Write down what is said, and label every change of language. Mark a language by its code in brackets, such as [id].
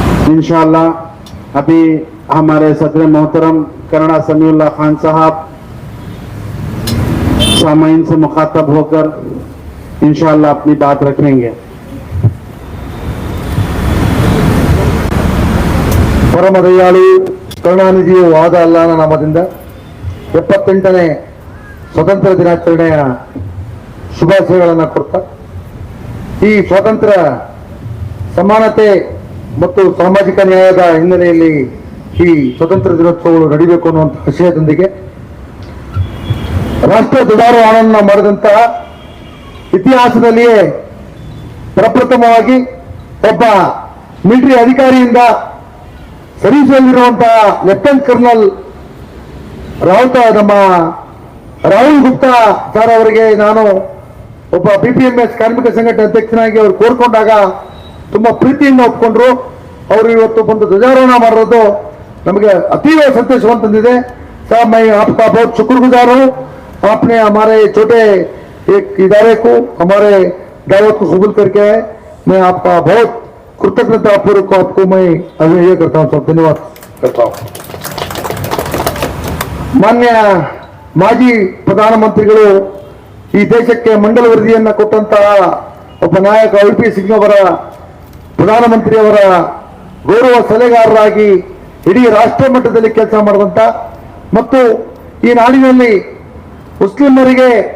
[hi] इंशाअल्लाह अभी हमारे सदर मोहतरम कन्नड़ा समीउल्लाह खान साहब सामाइन से मुखातब होकर इंशाअल्लाह अपनी बात रखेंगे। [kn] ಪರಮ ದಯಾಳು ಕರುಣಾನಿಧಿಯು ವಾದ ಅಲ್ಲಾನ ನಾಮದಿಂದ 78ನೇ ಸ್ವತಂತ್ರ ದಿನಾಚರಣೆಯ ಶುಭಾಶಯಗಳನ್ನು ಕೊಡ್ತಾ, ಈ ಸ್ವಾತಂತ್ರ್ಯ ಸಮಾನತೆ ಮತ್ತು ಸಾಮಾಜಿಕ ನ್ಯಾಯದ ಹಿನ್ನೆಲೆಯಲ್ಲಿ ಈ ಸ್ವತಂತ್ರ ದಿನೋತ್ಸವಗಳು ನಡೀಬೇಕು ಅನ್ನುವಂಥ ಆಶಯದೊಂದಿಗೆ ರಾಷ್ಟ್ರ ಧ್ವಜಾರೋಹಣ ಮಾಡಿದಂತಹ ಇತಿಹಾಸದಲ್ಲಿಯೇ ಪ್ರಪ್ರಥಮವಾಗಿ ಒಬ್ಬ ಮಿಲಿಟರಿ ಅಧಿಕಾರಿಯಿಂದ ಸರ್ವಿಸಲ್ಲಿರುವಂತಹ ಲೆಫ್ಟಿನೆಂಟ್ ಕರ್ನಲ್ ನಮ್ಮ ರಾಹುಲ್ ಗುಪ್ತಾ ಸರ್ ಅವರಿಗೆ ನಾನು ಒಬ್ಬ BPMS ಕಾರ್ಮಿಕ ಸಂಘಟನೆ ಅಧ್ಯಕ್ಷನಾಗಿ ಅವರು ಕೋರ್ಕೊಂಡಾಗ ತುಂಬಾ ಪ್ರೀತಿಯಿಂದ ಒಪ್ಕೊಂಡ್ರು. ಅವರು ಇವತ್ತು ಬಂದು ಧ್ವಜಾರೋಹಣ ಮಾಡಿರೋದು ನಮಗೆ ಅತೀವ ಸಂತೋಷವನ್ನು ತಂದಿದೆ. [hi] साहब मैं आपका बहुत शुक्रगुजार हूँ, आपने हमारे छोटे एक इदारे को हमारे दावत को कबूल करके आए। मैं आपका बहुत कृतज्ञता पूर्वक आपको मैं अभिनय करता हूँ, धन्यवाद करता हूँ। [kn] ಮಾನ್ಯ ಮಾಜಿ ಪ್ರಧಾನಮಂತ್ರಿಗಳು ಈ ದೇಶಕ್ಕೆ ಮಂಡಲ ವರದಿಯನ್ನ ಕೊಟ್ಟಂತಹ ಒಬ್ಬ ನಾಯಕ LP ಸಿಂಗ್ ಅವರ ಪ್ರಧಾನಮಂತ್ರಿಯವರ ಗೌರವ ಸಲಹೆಗಾರರಾಗಿ ಇಡೀ ರಾಷ್ಟ್ರ ಮಟ್ಟದಲ್ಲಿ ಕೆಲಸ ಮಾಡಿದಂತ ಮತ್ತು ಈ ನಾಡಿನಲ್ಲಿ ಮುಸ್ಲಿಮರಿಗೆ